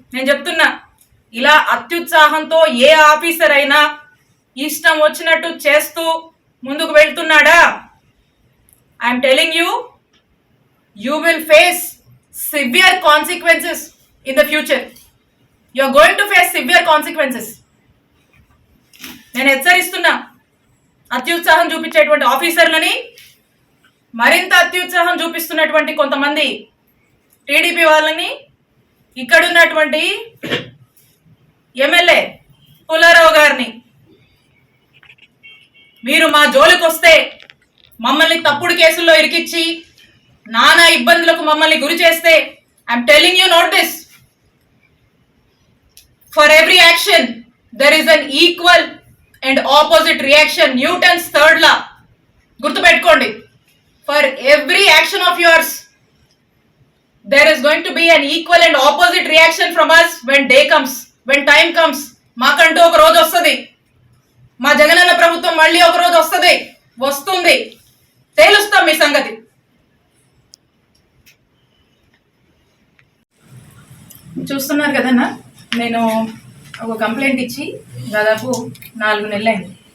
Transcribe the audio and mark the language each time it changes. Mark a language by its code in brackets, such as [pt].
[te] నేను చెప్తున్నా, ఇలా అత్యుత్సాహంతో ఏ ఆఫీసర్ అయినా ఇష్టం వచ్చినట్టు చేస్తూ ముందుకు వెళ్తున్నాడా, [en] I'm telling you will face severe consequences in the future. You are going to face severe consequences. [te] నేను హెచ్చరిస్తున్నా, అత్యుత్సాహం చూపించేటువంటి ఆఫీసర్లని, మరింత అత్యుత్సాహం చూపిస్తున్నటువంటి కొంతమంది టీడీపీ వాళ్ళని ఇక్కడ ఉన్నటువంటి ఎమ్మెల్యే పుల్లారావు గారిని మీరు మా జోలికి వస్తే మమ్మల్ని తప్పుడు కేసుల్లో ఇరికిచ్చి నానా ఇబ్బందులకు మమ్మల్ని గురి చేస్తే [en] I'm telling you note this, for every action there is an equal and opposite reaction. [te] Newton's third law గుర్తుపెట్టుకోండి. [en] For every action of yours there is going to be an equal and opposite reaction from us when day comes, when time comes. [te] మాకంటూ ఒక రోజు వస్తుంది, మా జగనన్న ప్రభుత్వం మళ్ళీ ఒక రోజు వస్తుంది, తేలుస్తాం మీ సంగతి. చూస్తున్నారు కదన్నా, నేను ఒక కంప్లైంట్ ఇచ్చి దాదాపు 4 నెలలైంది.